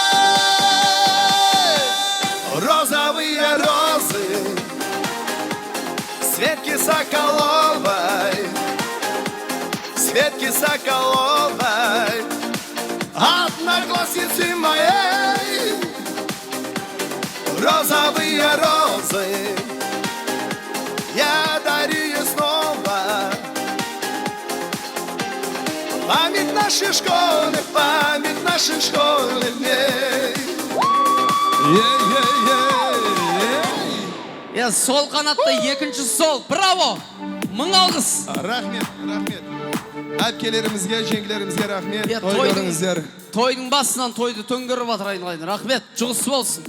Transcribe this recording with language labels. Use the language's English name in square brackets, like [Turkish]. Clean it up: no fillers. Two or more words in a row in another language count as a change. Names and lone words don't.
[Russian] Розовые розы Светки Соколовой, Светки Соколовой, одноклассницы моей. Розовые розы я дарю ей снова. Память наших школьных дней. [Kazakh] Сол қанатты екінші сол. Браво! Мың алғыс. Рахмет. Әпкелерімізге, жеңгелерімізге рахмет. Той көріңіздер. Тойдың басынан тойды төңгеріп атырайын. Рахмет, жұғысы болсын.